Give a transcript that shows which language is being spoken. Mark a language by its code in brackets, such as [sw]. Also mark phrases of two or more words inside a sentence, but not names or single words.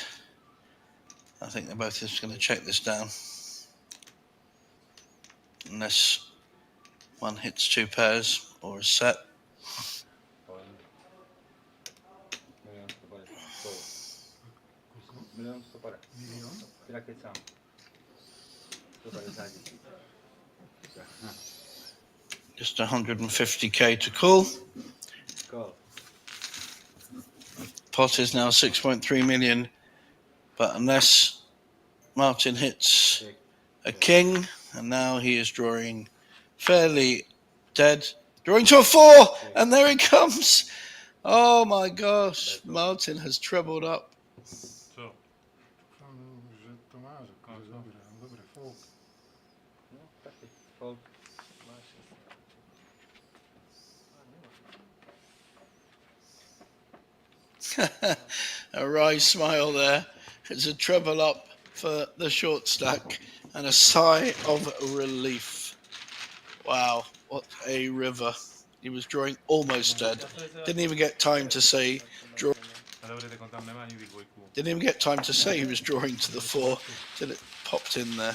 [en] I think they're both just going to check this down. Unless one hits 2 pairs or is set. [sk] Milion 150. Teda keď sám. 150 000. [en] Just 150k to call. Call. Pot is now 6.3 million, but unless Martin hits a king, and now he is drawing fairly dead, drawing to a 4, and there he comes. Oh my gosh, Martin has trebled up. [sk] Co? Že to máš, akože dobre, dobre, folk. No, taký folk. [en] A wry smile there. It's a treble up for the short stack and a sigh of relief. Wow, what a river. He was drawing almost dead. Didn't even get time to say draw. Didn't even get time to say he was drawing to the 4 till it popped in there.